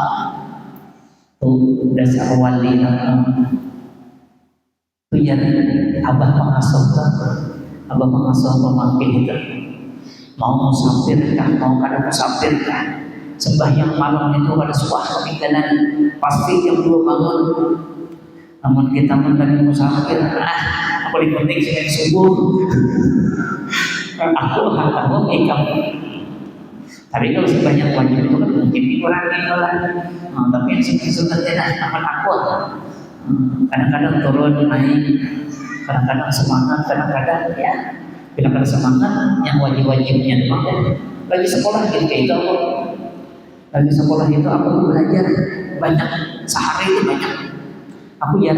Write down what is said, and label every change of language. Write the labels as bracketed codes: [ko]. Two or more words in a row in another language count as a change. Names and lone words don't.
[bjn] Tuh dasar wali tuh ya abah pengasuh pemakai itu mau musafir kah, mau kada musafir kah, sembahyang malam itu ada suah ketinggalan pasti jam 2 bangun. Namun kita pun lagi musafir, aku penting sembahyang subuh. Aku ikam. Tapi kalau sebanyak wajib itu kan mungkin dikurangi lah. Tapi yang sunat-sunatnya akan aku. Kadang-kadang turun naik, kadang-kadang semangat, kadang-kadang ya bila kada semangat yang wajib-wajibnya memang lagi sekolah gitu kayak itu aku. Lagi sekolah itu aku belajar banyak, sehari itu banyak.